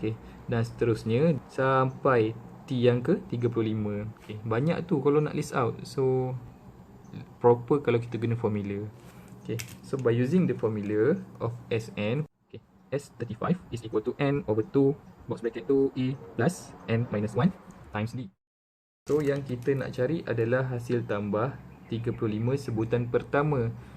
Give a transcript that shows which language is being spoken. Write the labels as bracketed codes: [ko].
[ms] Okay, dan seterusnya sampai T yang ke 35. Okay, banyak tu kalau nak list out. So proper kalau kita guna formula. [en] Okay, so by using the formula of Sn, okay, S35 is equal to N over 2 box bracket 2A plus N minus 1 times D. [ms] So yang kita nak cari adalah hasil tambah 35 sebutan pertama.